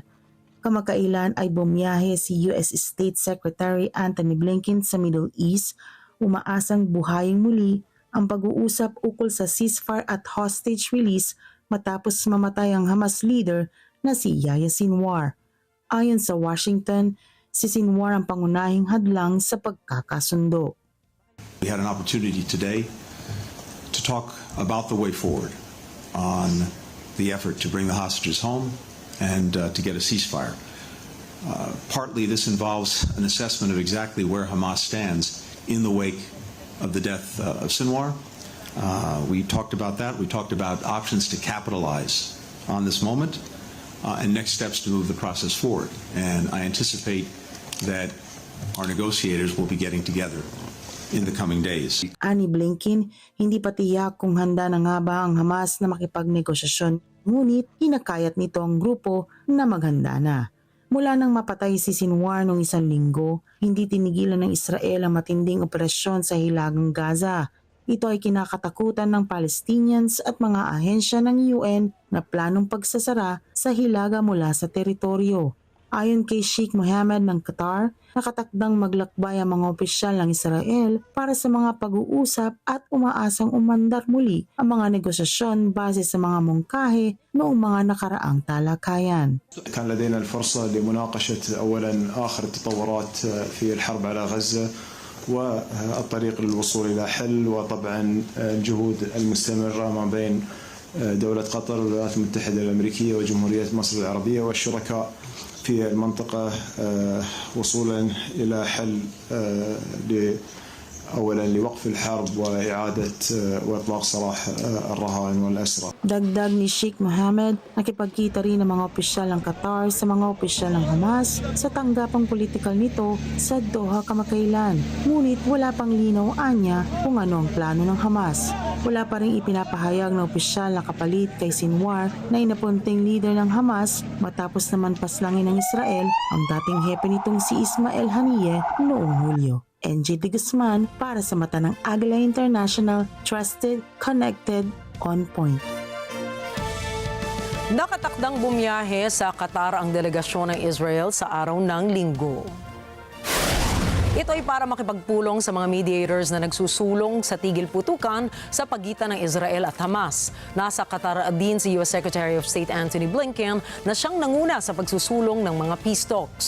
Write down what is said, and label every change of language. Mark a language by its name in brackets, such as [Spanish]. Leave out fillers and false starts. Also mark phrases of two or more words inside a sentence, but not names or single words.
[Filipino] Kamakailan ay bumiyahe si US State Secretary Antony Blinken sa Middle East, umaasang buhayin muli ang pag-uusap ukol sa ceasefire at [English] hostage release [Filipino] matapos mamatay ang Hamas leader na si Yahya Sinwar. Ayon sa Washington, si Sinwar ang pangunahing hadlang sa pagkakasundo. [English] We had an opportunity today to talk about the way forward on the effort to bring the hostages home and to get a ceasefire. Partly this involves an assessment of exactly where Hamas stands in the wake of the death of Sinwar. We talked about that. We talked about options to capitalize on this moment and next steps to move the process forward. And I anticipate that our negotiators will be getting together in the coming days. [Filipino] Ani Blinken, hindi pa tiyak kung handa na nga ba ang Hamas na makipagnegosasyon, ngunit hinakayat nito ang grupo na maghanda na. Mula nang mapatay si Sinwar noong 1 linggo, hindi tinigilan ng Israel ang matinding operasyon sa hilagang Gaza. Ito ay kinakatakutan ng Palestinians at mga ahensya ng UN na planong pagsasara sa hilaga mula sa teritoryo. Ayon kay Sheikh Mohammed ng Qatar, nakatakdang maglakbay ang mga opisyal ng Israel para sa mga pag-uusap at umaasang umandar muli ang mga negosasyon base sa mga mungkahi noong mga nakaraang talakayan. [Arabic] كان لدينا الفرصة لمناقشة أولا آخر التطورات في الحرب على غزة والطريق للوصول إلى حل وطبعا الجهود المستمرة ما بين دولة قطر والولايات المتحدة الأمريكية وجمهورية مصر العربية والشركاء في المنطقة وصولا إلى حل أولا لوقف الحرب وإعادة وإطلاق سراح الرهائن والأسرى. [Filipino] Dagdag ni Sheikh Mohammed, nakipagkita rin ng mga opisyal ng Qatar sa mga opisyal ng Hamas sa tanggapang politikal nito sa Doha kamakailan. Ngunit wala pang linaw anya kung ano ang plano ng Hamas. Wala pa rin ipinapahayag ng opisyal na kapalit kay Sinwar na inapunting leader ng Hamas matapos naman paslangin ng Israel ang dating hepe nitong si Ismail Haniyeh noong Hulyo. NG de Guzman para sa mata ng Agila International, [English] trusted, connected, on point. [Filipino] Nakatakdang bumiyahe sa Qatar ang delegasyon ng Israel sa araw ng Linggo. Ito ay para makipagpulong sa mga mediators na nagsusulong sa tigil putukan sa pagitan ng Israel at Hamas. Nasa Qatar din si U.S. Secretary of State Antony Blinken na siyang nanguna sa pagsusulong ng mga [English] peace talks.